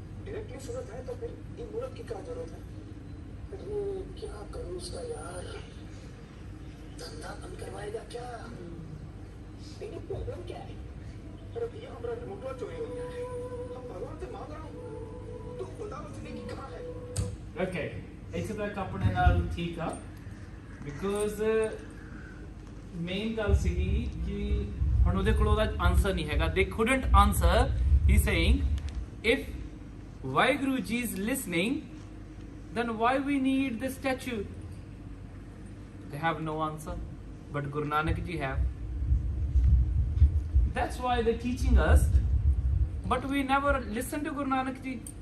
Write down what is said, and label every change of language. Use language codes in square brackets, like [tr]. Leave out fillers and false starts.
[hi] Directly सुनता है तो फिर इन मूर्त की क्या जरूरत है? अरे क्या करूं उसका यार, धंधा बंद करवाएगा क्या? लेकिन प्रॉब्लम क्या है? अरे भैया हमारा रिमोट चोरी हो गया है, हम भगवान से मांग रहा हूँ, तू बताओ जिंदगी कहाँ है? [pa] Okay, ਇੱਥੇ ਤੱਕ ਆਪਣੇ ਨਾਲ ਠੀਕ ਆ ਬਿਕੋਜ਼ ਮੇਨ ਗੱਲ ਸੀਗੀ ਕਿ ਹੁਣ ਉਹਦੇ ਕੋਲ ਉਹਦਾ ਆਨਸਰ ਨਹੀਂ ਹੈਗਾ। [en] ਦੇ couldn't answer. He's saying if Vaheguru Ji is listening, then why we need the statue? They have no answer, but Guru Nanak Ji have. That's why they're teaching us, but we never listen to Guru Nanak Ji.